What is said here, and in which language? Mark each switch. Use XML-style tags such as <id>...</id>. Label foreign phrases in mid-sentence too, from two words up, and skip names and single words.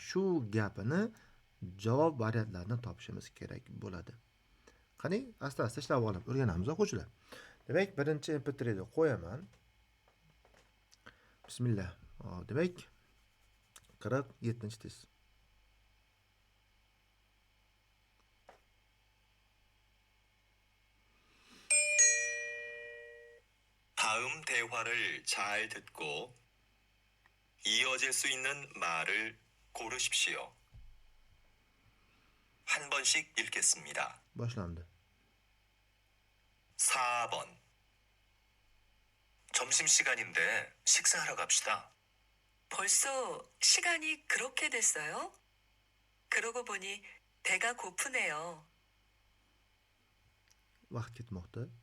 <uz>Shu gapini javob variantlarini topishimiz kerak bo'ladi. Qani, asta-asta ishlab olib o'rganamiz o'quvchilar. Demak, birinchi MP3 qo'yaman. Bismillah. Demak, 47-test.</uz> <ko>다음 대화를 잘 듣고 이어질 수 있는 말을 고르십시오. 한 번씩 읽겠습니다.</ko> <uz>Boshlandi.</uz> <ko>4번. 점심시간인데 식사하러 갑시다. 벌써 시간이 그렇게 됐어요? 그러고 보니 배가 고프네요.</ko> <uz>Vaqt ketmoqda.</uz>